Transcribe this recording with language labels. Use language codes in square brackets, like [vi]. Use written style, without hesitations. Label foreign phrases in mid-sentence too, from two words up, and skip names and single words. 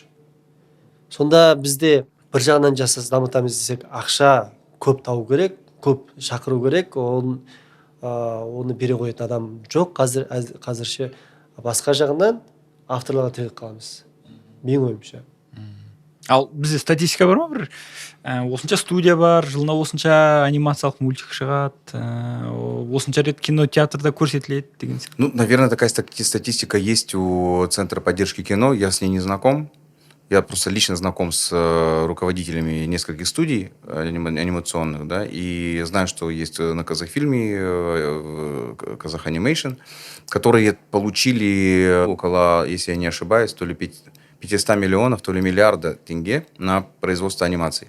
[kk] Сонда бізде бір жағынан жасас дамытамыз десек, ақша көп табу керек, көп шақыру керек, оны бере қоятын адам жоқ қазірше. Басқа жағынан авторларға тірек қаламыз. Менің ойымша. Ал бізде статистика бар ма бір? Осынша студия бар, жылына осынша анимациялық мультик шығады, осынша рет кинотеатрда көрсетіледі деген сияқты. [ru] Ну, наверное, такая статистика есть у Центра поддержки кино. Я с ней не знаком. Я просто лично знаком с руководителями нескольких студий анимационных, да, и знаю, что есть на Казахфильме, Казах Анимейшн, которые получили около, если я не ошибаюсь, то ли 500 миллионов, то ли миллиарда тенге на производство анимации.